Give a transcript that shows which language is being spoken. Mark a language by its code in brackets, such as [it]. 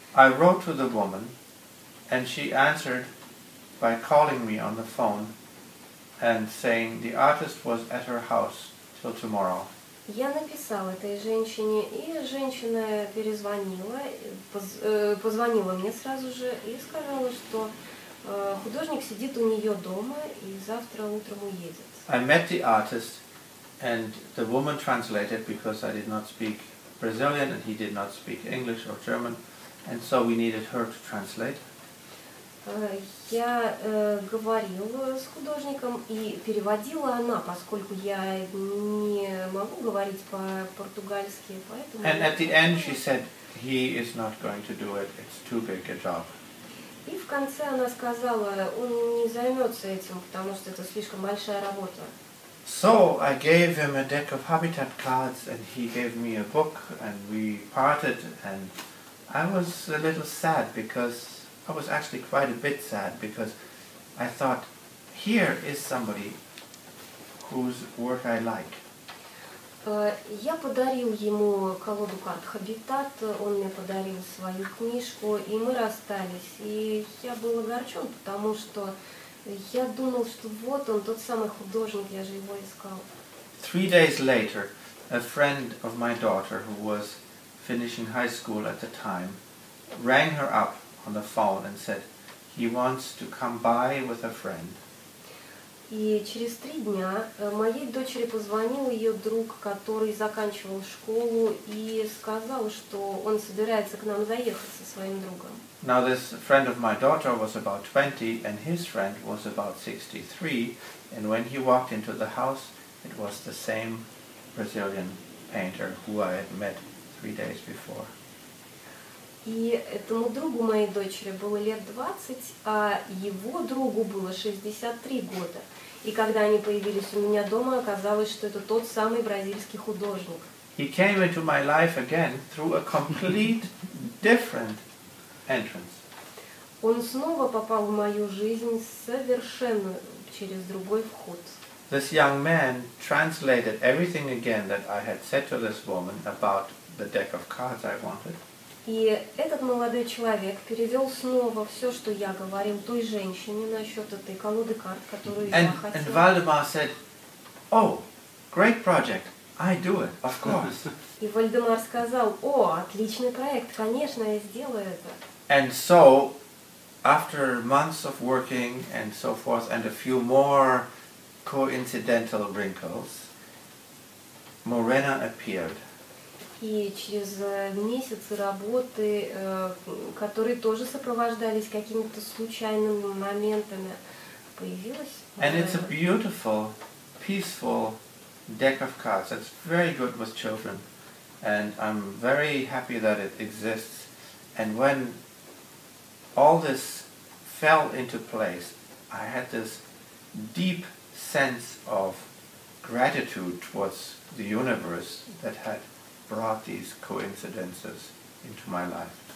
[en] I wrote to the woman and she answered by calling me on the phone and saying the artist was at her house till tomorrow. [ru] Я написала этой женщине, и женщина перезвонила, позвонила мне сразу же и сказала, что художник сидит у нее дома и завтра утром уедет. [en] I met the artist and the woman translated because I did not speak Brazilian and he did not speak English or German, and so we needed her to translate. [ru] Я говорила с художником, и переводила она, поскольку я не могу говорить по-португальски, поэтому... [en] And at the end she said, he is not going to do it, it's too big a job. [ru] И в конце она сказала, он не займется этим, потому что это слишком большая работа. [en] So I gave him a deck of habitat cards and he gave me a book and we parted, and I was a little sad because I was actually quite a bit sad because I thought, here is somebody whose work I like. [ru] Я подарил ему колоду карт «Хабитат», он мне подарил свою книжку, и мы расстались. И я был огорчен, потому что я думал, что вот он, тот самый художник, я же его искал. [en] 3 days later, a friend of my daughter who was finishing high school at the time rang her up on the phone and said he wants to come by with a friend. [ru] И через 3 дня моей дочери позвонил ее друг, который заканчивал школу, и сказал, что он собирается к нам заехать со своим другом. [en] Now this friend of my daughter was about 20 and his friend was about 63, and when he walked into the house it was the same Brazilian painter who I had met 3 days before. [ru] И этому другу моей дочери было лет 20, а его другу было 63 года. И когда они появились у меня дома, оказалось, что это тот самый бразильский художник. [en] He came into my life again through a complete different entrance. [ru] Он снова попал в мою жизнь совершенно через другой вход. [en] This young man translated everything again that I had said to this woman about the deck of cards I wanted. [ru] И этот молодой человек перевел снова все, что я говорил той женщине насчет этой колоды карт, которую я хотела. [en] And Valdemar said, "Oh, great project. I do it, of course." [ru] И Вальдемар сказал, о, отличный проект, конечно, я сделаю это. [en] And so, after months of working and so forth, and a few more coincidental wrinkles, Morena appeared. [ru] И через месяцы работы, которые тоже сопровождались какими-то случайными моментами, появилась. [en] And it's a beautiful, peaceful deck of cards. It's very good with children, and I'm very happy that it exists. And when all this fell into place, I had this deep sense of gratitude towards the universe that had brought these coincidences into my life.